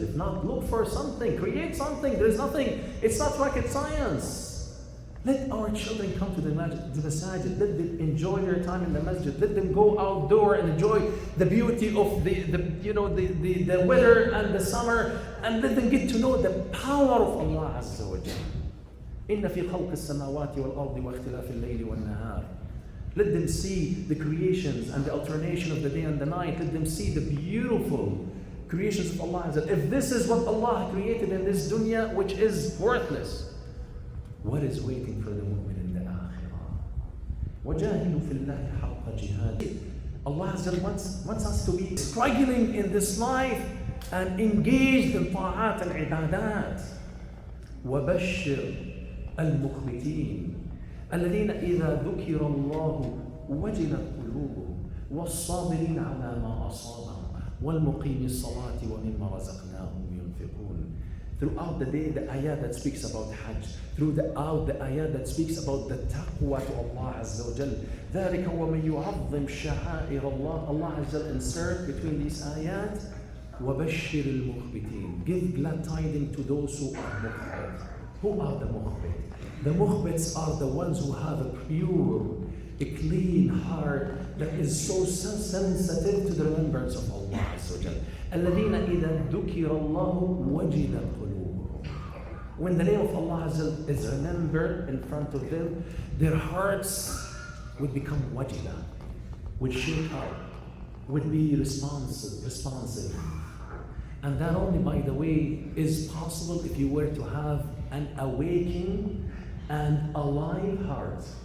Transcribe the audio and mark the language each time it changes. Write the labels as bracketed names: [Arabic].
[English] If not, look for something, create something. There is nothing, it's not rocket science. Let our children come to the masjid. Let them enjoy their time in the masjid. Let them go outdoor and enjoy the beauty of the weather and the summer, and let them get to know the power of Allah Azza wa Jal. [Arabic] إن في خلق السماوات والأرض واختلاف الليل والنهار. [English] Let them see the creations and the alternation of the day and the night. Let them see the beautiful creations of Allah. If this is what Allah created in this dunya, which is worthless, what is waiting for the mu'min in the akhirah? [Arabic] وَجَاهِدُوا فِي اللَّهِ حَقَّ جِهَادِهِ. [English] Allah wants us to be struggling in this life and engaged in ta'at and ibadat. [Arabic] وَبَشِّرْ الْمُخْبِتِينَ الذين إذا ذكر الله وجلت قلوبهم والصابرين على ما أصابهم والمقيم الصلاة ومما رزقناهم ينفقون. [English] Throughout the day, the ayah that speaks about Hajj, throughout the ayah that speaks about the taqwa to Allah Azza wa Jal. [Arabic] ذلك ومن يعظم شعائر الله. [English] Allah Azza wa Jal insert between these ayat [Arabic] وبشر المخبتين. [English] Give glad tidings to those who are mukhbit. Who are the mukhbit? The mukhbits are the ones who have a pure, a clean heart that is so sensitive to the remembrance of Allah Azza wa Jal. [Arabic] الذين إذا ذكر الله وجلت قلوبهم. [English] When the name of Allah Azza wa Jal is remembered in front of them, their hearts would become wajila, would shake up, would be responsive. And that only, by the way, is possible if you were to have an awakening and alive heart.